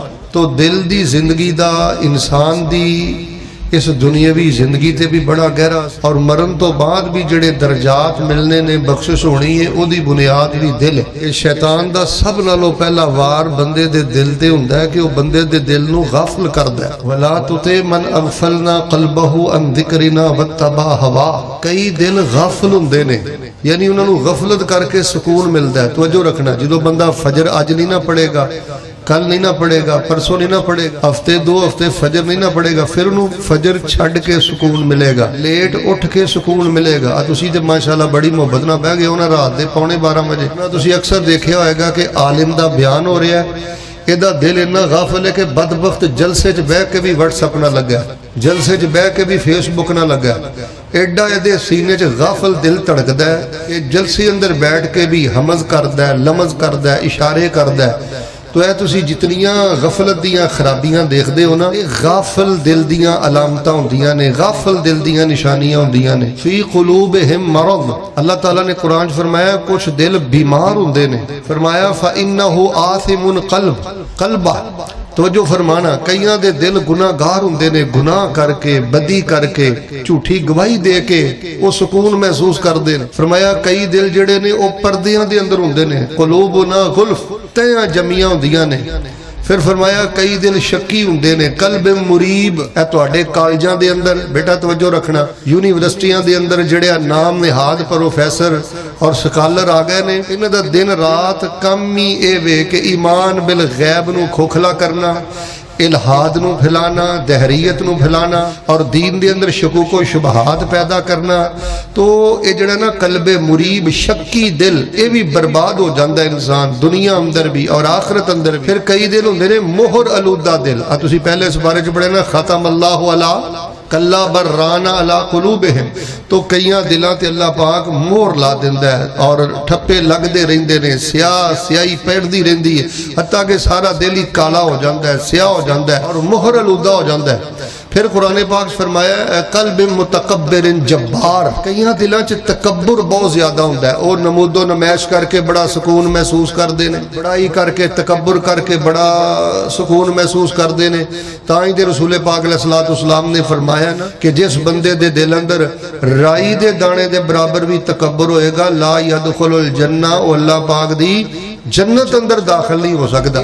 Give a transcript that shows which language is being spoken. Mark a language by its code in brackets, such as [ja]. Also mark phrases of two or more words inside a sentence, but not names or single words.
[pa] تو دل دی زندگی دا انسان دی اس دنیاوی زندگی تے بھی بڑا گہرا، اور مرن تو بعد بھی جڑے درجات ملنے نے، بخشش ہونی ہے، او دی بنیاد بھی دل ہے۔ کہ شیطان دا سب نالوں پہلا وار بندے دے دل تے ہوندا ہے کہ وہ بندے دے دل نو غافل کردا ہے۔ [ar] ولا تطع من اغفلنا قلبه عن ذکرنا واتبع ہوا۔ [pa] کئی دل غافل ہوندے نے، یعنی انہاں نو غفلت کر کے سکون ملدا ہے۔ توجہ رکھنا، جدوں بندہ فجر اج نہیں نہ پڑھے گا، کل نہیں نہ پڑھے گا، پرسوں نہیں نہ پڑھے گا، ہفتے 2 ہفتے فجر نہیں نہ پڑھے گا، پھر انہوں فجر چھڑ کے سکون ملے گا، لیٹ اٹھ کے سکون ملے گا۔ تسی تے ماشاءاللہ بڑی محبت نہ بہ گئے ہونا رات دے 11:15 بجے۔ تسی اکثر دیکھیا ہوئے گا کہ عالم دا بیان ہو رہا ہے، ایدہ دل اتنا غافل ہے کہ بدبخت جلسے چ بہ کے بھی واٹس اپ نہ لگا، جلسے چ بہ کے بھی فیس بک نہ لگا، ایڈا ایدے سینے چ غافل دل تڑکدا ہے کہ جلسے اندر بیٹھ کے بھی حمز کردا ہے، لمز کردا ہے، اشارے کردا ہے۔ تو اے تسی جتنیاں غفلت دیاں خرابیاں دیکھ دے ہو نا، غافل دل دیاں علامتاں ہوندیاں نے، غافل دل دیاں نشانیاں ہوندیاں نے۔ [ar] فی قلوبہم مرض، [pa] اللہ تعالیٰ نے قرآن فرمایا کچھ دل بیمار ہوندے نے، فرمایا [ar] فإنہ آثم قلبہ۔ [pa] توجہ فرمانا، کئیاں دے دل گناہ گار ہوندے نے، گناہ کر کے، بدی کر کے، جھوٹی گواہی دے کے وہ سکون محسوس کر دے۔ فرمایا کئی دل جڑے نے وہ پردیاں دے اندر ہوندے نے، [ar] قلوبنا غلف، [pa] تیاں جمیاں ہوندیاں نے۔ پھر فرمایا کئی دل شکی ہوندے نے، [ar] قلب مریب۔ [pa] اے تواڈے کالجاں دے اندر بیٹا توجہ رکھنا، یونیورسٹیاں دے اندر جڑے نام نہاد پروفیسر اور سکالر آ گئے نے، انہاں دا دن رات کم ہی اے وے کہ ایمان بالغیب نو کھوکھلا کرنا، الہاد نو پھیلانا، دہریت نو پھیلانا، اور دین دے اندر شکوک و شبہات پیدا کرنا۔ تو اے جڑا نا [ar] قلب مریب [pa] شکی دل، اے بھی برباد ہو جاندہ انسان، دنیا اندر بھی اور آخرت اندر بھی۔ پھر کئی دل ہوندے نے مہر آلودہ دل، تسی پہلے اس بارے چ پڑھے نا، [ar] ختم اللہ علی کلا برانا علی قلوبہم۔ [pa] تو کئیاں دلاں تے اللہ پاک مہر لا دیندا ہے اور ٹھپے لگ دے رہندے نے، سیاہی پیڑدی رہندی ہے، حتیٰ کہ سارا دل ہی کالا ہو جاندا ہے، سیاہ ہو جاندا ہے اور مہر آلودہ ہو جاندا ہے۔ پھر قرآن پاک فرمایا [ar] قلب متکبر جبار، [pa] کئیاں دلاں چ تکبر بہت زیادہ ہوندا ہے، اور نمود و نمائش کر کے بڑا سکون محسوس کر دے نے، بڑائی کر کے تکبر کر کے بڑا سکون محسوس کر دے نے۔ تاں ہی تے رسول پاک علیہ السلام نے فرمایا نا کہ جس بندے دے دل اندر رائی دے دانے دے برابر بھی تکبر ہوئے گا، [ar] لا يدخل الجنہ، [pa] وہ اللہ پاک دی جنت اندر داخل نہیں ہو سکتا۔